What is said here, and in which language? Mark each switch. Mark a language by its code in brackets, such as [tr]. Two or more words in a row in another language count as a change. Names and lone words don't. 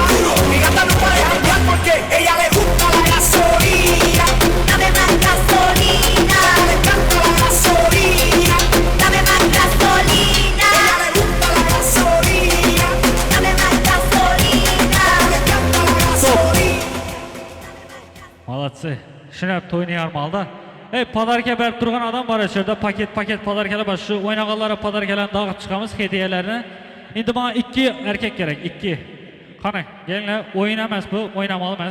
[es] Mi gata no puede janguear porque ella le gusta la gasolina. Dame más gasolina. Le encanta la gasolina. Dame más gasolina. Ella le gusta la gasolina. Dame más gasolina. Le encanta la gasolina. [uz] Молодцы. Shunab to'yni yarmalda. Podarka berib turgan odam bor yerda, paket podarkalar bor. Shu o'ynag'anlar podarkalarni dag'ib chiqamiz, hediyalarni. Endi menga 2 erkak kerak, 2. Qani, kelinglar, o'yin emas bu, o'ynamoq emas.